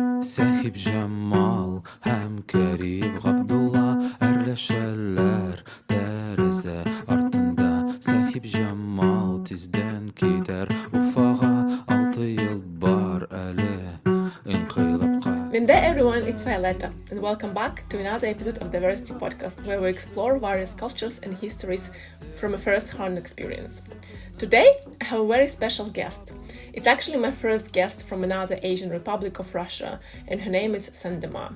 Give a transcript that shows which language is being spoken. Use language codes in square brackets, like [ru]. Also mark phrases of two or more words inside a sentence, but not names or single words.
[tt] Сәхибҗамал һәм Кәрим Габдулла әрләшәләр тәрәзә артында. Сәхибҗамал тиздән китәр Уфага, 6 ел бар әле инкыйлабка. [en] Mende everyone, it's Violetta, and welcome back to another episode of Diversity Podcast, where we explore various cultures and histories from a first-hand experience. Today, I have a very special guest. It's actually my first guest from another Asian Republic of Russia, and her name is Sendema.